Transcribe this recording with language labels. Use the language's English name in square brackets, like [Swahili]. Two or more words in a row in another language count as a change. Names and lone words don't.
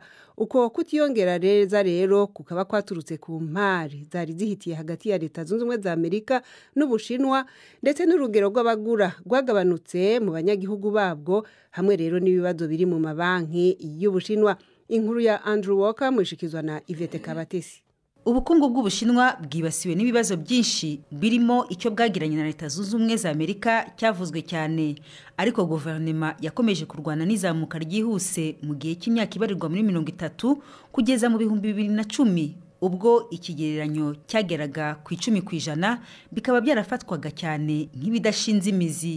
[Kinyarwanda] Uko kutiyongera rero kukaba kwaturutse ku mpari zari zihitiye hagati ya leta zunze ubumwe za Amerika n'Ubushinwa, ndetse n'urugero rw'abagura rwagabanutse mu banyagihugu babwo, hamwe rero n'ibibazo biri mu mabanki y'Ubushinwa. [Rundi] Inkuru ya Andrew Walker mwishikizwa na Ivete Kabatesi. [Kinyarwanda] Ubukungu bw'Ubushinwa bwibasiwe n'ibibazo byinshi birimo icyo bwagiranye na leta zunze ubumwe za Amerika cyavuzwe cyane, ariko guverinoma yakomeje kurwana n'izamuka ryihuse mu gihe cy'imyaka ibarirwa muri 30 kugeza mu 2010, ubwo ikigereranyo cyageraga ku 10%, bikaba byarafatwaga cyane nk'ibidashinze imizi.